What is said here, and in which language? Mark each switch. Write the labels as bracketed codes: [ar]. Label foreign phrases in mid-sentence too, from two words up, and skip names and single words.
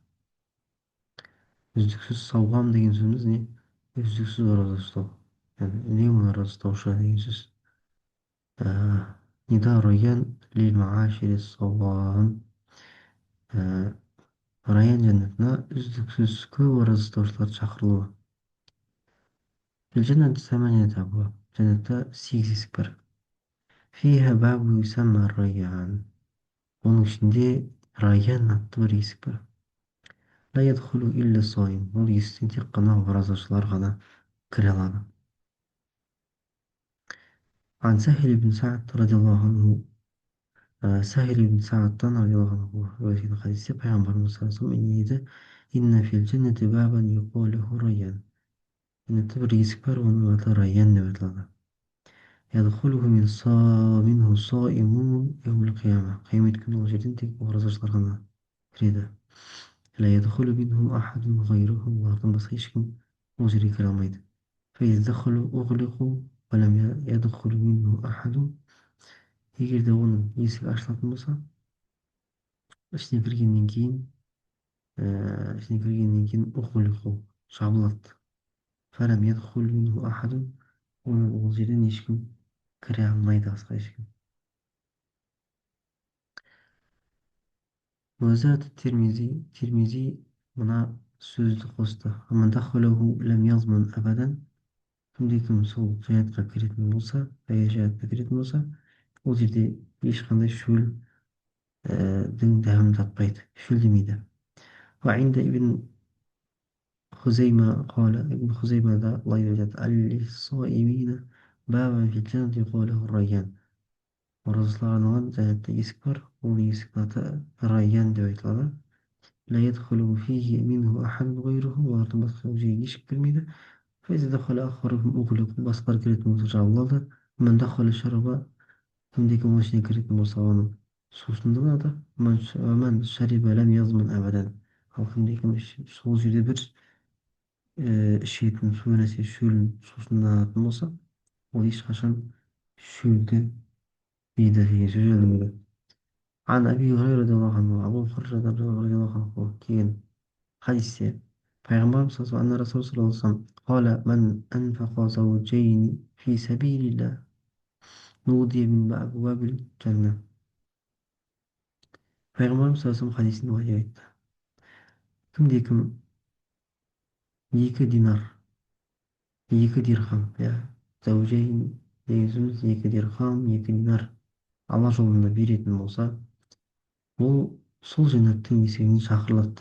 [kk] Үздіксіз сауам деген сөзіміз не? Үздіксіз ораза ұстау, яғни үнемі ораза ұстаушы деген сөз. [ar] نداء ريان لمعاشر الصوام, [kk] райян жәннатына үздіксіз көп ораза ұстаушыларды шақырылуы. [ar] الجنة ثمانية أبواب. [kk] جنة 8 есік бар. [ar] فيها باب يسمى الريان. [kk] оның ішінде райян атты бір есік бар. [ar] لا يدخل إلا الصائم. [kk] ол есіктен тек қана оразашылар ғана кіре алады. [ar] عن سهل بن سعد رضي الله عنه. سهل بن سعدтан رضي الله عنه [kk] өткен хадисте пайғамбарымыз [ar] صلى الله عليه وسلم إن في الجنة بابا يقال له ريان. [kk] Жәннатта бір есік бар, оның аты райян деп аталады. [ar] يدخله منه الصائمون يوم القيامة. [kk] قيامة күні ол жерден тек оразашылар ғана кіреді. [ar] لا يدخل منه أحد غيره. [kk] олардан басқа ешкім ол жерге кіре алмайды. [ar] فإذا دخلوا أغلقوا ولم يدخل منه أحد. [kk] егер де оның есігі ашылатын болса, ішіне кіргеннен кейін أغلقوا жабылады. [ar] فلم يدخل منه أحد. [kk] ол жерден ешкім кіре алмайды, басқа ешкім. وزاد الترمذي мына сөзді қосты. [ar] لم يضمن أبدا. [kk] кімде-кім сол жәннатқа кіретін болса, жәннатқа кіретін болса, ол жерде ешқандай шөлдің дәмін татпайды, шөлдемейді. [ar] وعند ابن خزيمة قال. [kk] ابن خزيمة да былай деп айтады: [ar] للصائمين بابا في الجنة يقال له الريان. [kk] оразашыларға арналған жәннатта есік бар, ол есіктің аты райян деп айтылады. [ar] لا يدخل فيه منه أحد غيره. [kk] олардан басқа ол жерге ешкім кірмейді. [ar] فإذا دخل آخرهم أغلق. [kk] басқалар кіретін болса жабылады. [ar] من دخل شرب. [kk] кімде-кім ол ішіне кіретін болса, оның сусындырады. [ar] ومن شرب لم يضمن أبدا. [kk] ал кімде-кім сол жерде бір ішетін су нәрсе шөлін сусынданатын болса, ол ешқашан шөлді дейді деген сөз жазылмайды. [ar] عن أبي هريرة رضي الله عنه. أبو هريرة رضي الله عنه [kk] келген хадисте пайғамбарымыз [ar] رسول صلى الله عليه وسلم قال من أنفق زوجين في سبيل الله نودي من أبواب الجنة. [kk] пайғамбарымыз хадисінде былай деп айтты: кімде-кім екі динар, екі дирхам, зәужейн деген сөзіміз екі дирхам, екі динар алла жолында беретін болса, ол сол жәннаттың есігіне шақырылады.